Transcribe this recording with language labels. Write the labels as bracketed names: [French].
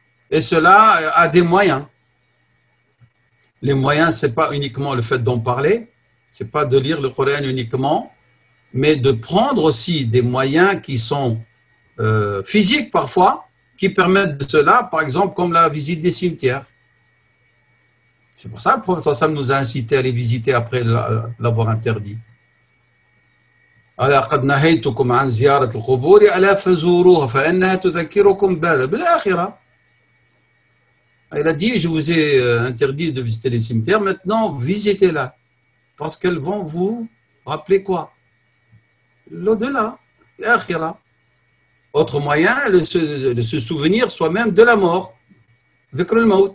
[French] Et cela a des moyens. Les moyens, ce n'est pas uniquement le fait d'en parler, ce n'est pas de lire le Coran uniquement, mais de prendre aussi des moyens qui sont physiques parfois, qui permettent de cela, par exemple comme la visite des cimetières. C'est pour ça que le prophète sallam nous a incité à les visiter après l'avoir interdit. [Arabic] ألا قد نهيتكم عن زيارة القبور ألا فزوروها فإنها تذكركم بالآخرة. [French] Il a dit, je vous ai interdit de visiter les cimetières, maintenant visitez-la, parce qu'elles vont vous rappeler quoi? L'au-delà, l'akhira. Autre moyen, de se souvenir soi-même de la mort. Dhikr al-maut.